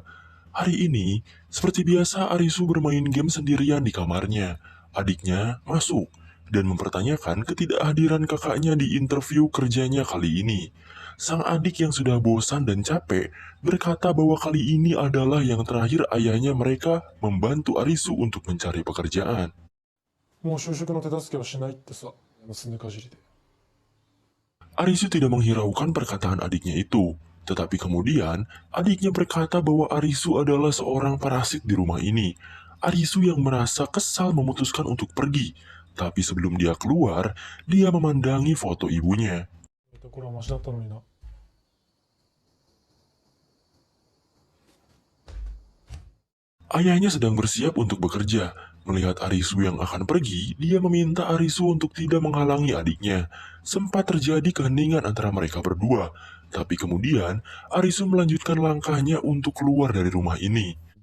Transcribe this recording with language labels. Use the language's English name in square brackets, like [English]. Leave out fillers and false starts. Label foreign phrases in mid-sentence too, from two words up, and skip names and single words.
[Indonesian] Hari ini, seperti biasa Arisu bermain game sendirian di kamarnya. Adiknya masuk dan mempertanyakan ketidakhadiran kakaknya di interview kerjanya kali ini. Sang adik yang sudah bosan dan capek berkata bahwa kali ini adalah yang terakhir ayahnya mereka membantu Arisu untuk mencari pekerjaan. [Japanese] もう就職の手助けはしないってさ、すねかじりで。 [Indonesian] Arisu tidak menghiraukan perkataan adiknya itu, tetapi kemudian adiknya berkata bahwa Arisu adalah seorang parasit di rumah ini. Arisu yang merasa kesal memutuskan untuk pergi, tapi sebelum dia keluar, dia memandangi foto ibunya. [Japanese] これはマシだったのにな。 [Indonesian] Ayahnya sedang bersiap untuk bekerja. Melihat Arisu yang akan pergi, dia meminta Arisu untuk tidak menghalangi adiknya. Sempat terjadi keheningan antara mereka berdua, tapi kemudian Arisu melanjutkan langkahnya untuk keluar dari rumah ini.